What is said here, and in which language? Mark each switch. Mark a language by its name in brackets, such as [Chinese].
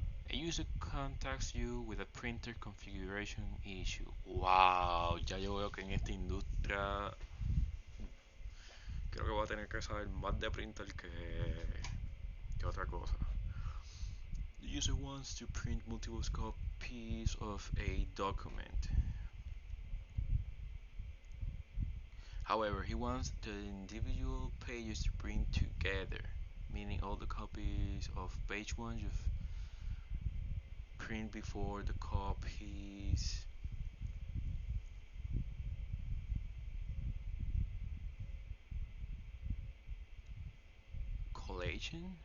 [English] A user contacts you with a printer configuration issue. [Spanish] Wow, ya yo veo que en esta industria creo que voy a tener que saber más de printer que otra cosa. [English] The user wants to print multiple copies of a document. However, he wants the individual pages to print together, meaning all the copies of page 1 you print before the copies collation.